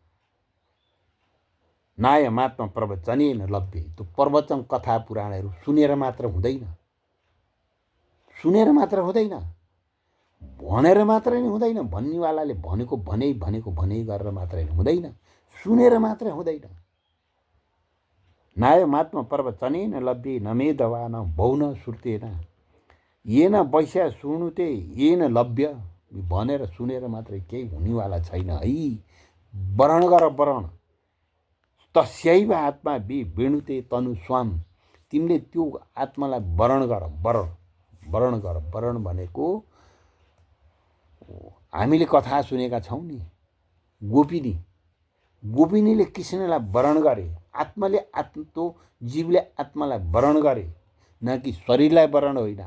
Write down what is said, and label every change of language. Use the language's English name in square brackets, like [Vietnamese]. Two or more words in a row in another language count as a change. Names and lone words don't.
[Sanskrit] नायमात्मा प्रवचनेन लभ्ये। [Nepali] त्यो प्रवचन कथा पुराणहरू सुनेर मात्र हुँदैन, सुनेर मात्र हुँदैन, भनेर मात्रै नै हुँदैन। भन्नेवालाले भनेको भनै गरेर मात्रै हुँदैन, सुनेर मात्रै हुँदैन। [Sanskrit] नायमात्मा प्रवचनेन लभ्ये न मेधवा न भौन श्रुतेन येन वैश्य शृणुते येन लभ्य। [Nepali] भनेर सुनेर मात्रै केही हुनेवाला छैन है। वरण गर, वरण। [Sanskrit] तस्यैव आत्मा विणुते तनु स्वाम। [Nepali] तिमीले त्यो आत्मालाई वरण गर, वरण गर। वरण भनेको हामीले कथा सुनेका छौँ नि, गोपिनीले कृष्णलाई वरण गरे। आत्माले त्यो जीवले आत्मालाई वरण गरे, न कि शरीरलाई वरण होइन।